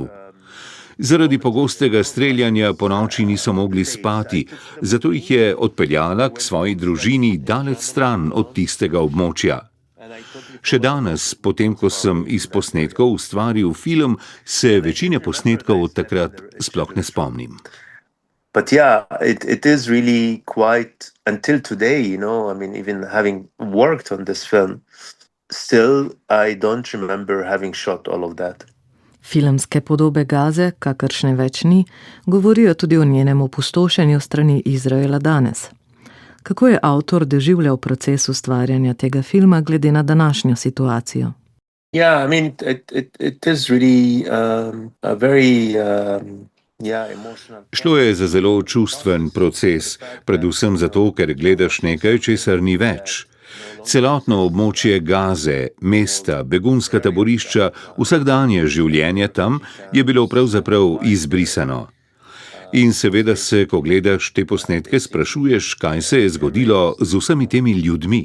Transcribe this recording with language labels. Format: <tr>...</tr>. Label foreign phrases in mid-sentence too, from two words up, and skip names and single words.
<sl>Zaradi pogostega streljanja po noči niso mogli spati, zato jih je odpeljala k svoji družini daleč stran od tistega območja. Še danes, potem ko sem iz posnetkov ustvaril film, se večine posnetkov od takrat sploh ne spomnim.</sl> <en>But yeah, it is really quite until today, I mean, even having worked on this film, still I don't remember having shot all of that.</en> <sl>Filmske podobe Gaze, kakršne več ni, govorijo tudi o njenem opustošenju strani Izraela danes. Kako je avtor doživljal proces ustvarjanja tega filma glede na današnjo situacijo?</sl> <en>Yeah, I mean, it is really a very emotional.</en> <sl>Šlo je za zelo čustven proces, predvsem zato, ker gledaš nekaj, česar ni več. Celotno območje Gaze, mesta, begunska taborišča, vsakdanje življenje tam je bilo pravzaprav izbrisano. In seveda se, ko gledaš te posnetke, sprašuješ, kaj se je zgodilo z vsemi temi ljudmi.</sl>